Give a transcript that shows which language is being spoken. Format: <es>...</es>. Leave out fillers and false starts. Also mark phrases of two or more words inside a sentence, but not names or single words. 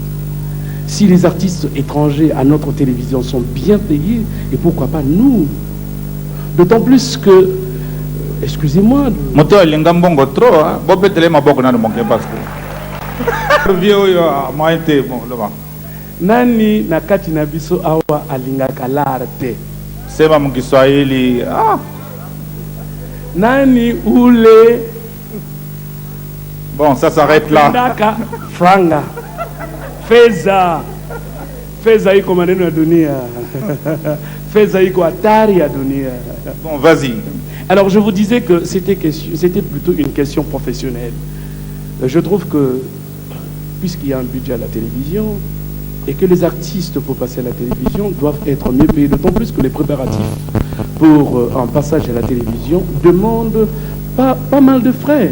<fr>Si les artistes étrangers à notre télévision sont bien payés, et pourquoi pas nous? D'autant plus que, excusez-moi...</fr> <ln>Nani nakati na biso awa alingaka l'arte.</ln> <sw>Sema mkiswahili. Nani ule.</sw> <fr>Bon, ça s'arrête là.</fr> <sw>Franga. Feza. Feza iko maneno ya dunia. Feza iko hatari ya dunia.</sw> <fr>Bon, vas-y. Alors, je vous disais que c'était plutôt une question professionnelle. Je trouve que, puisqu'il y a un budget à la télévision, et que les artistes, pour passer à la télévision, doivent être mieux payés, d'autant plus que les préparatifs pour un passage à la télévision demandent pas mal de frais.</fr>